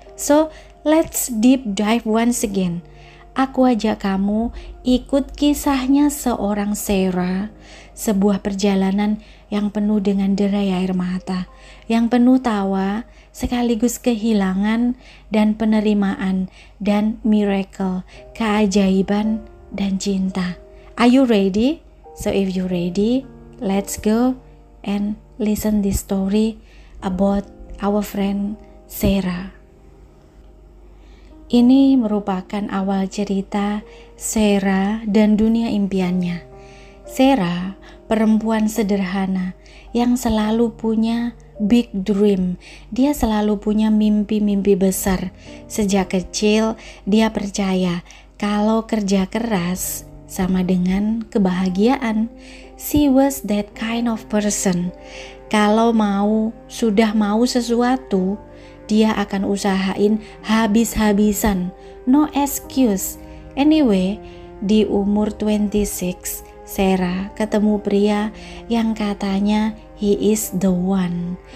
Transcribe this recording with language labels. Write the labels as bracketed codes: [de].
[en] So, let's deep dive once again. [id] Aku ajak kamu ikut kisahnya seorang Sarah, sebuah perjalanan yang penuh dengan derai air mata, yang penuh tawa, sekaligus kehilangan dan penerimaan dan miracle, keajaiban dan cinta. [en] Are you ready? So if you ready, let's go and listen this story about our friend Sarah. [id] Ini merupakan awal cerita Sarah dan dunia impiannya. Sarah, perempuan sederhana yang selalu punya [en] big dream. [id] Dia selalu punya mimpi-mimpi besar. Sejak kecil dia percaya kalau kerja keras sama dengan kebahagiaan. [en] She was that kind of person. [id] Kalau sudah mau sesuatu, dia akan usahain habis-habisan. [en] No excuse. [id] Anyway, di umur 26, Sarah ketemu pria yang katanya [en] he is the one.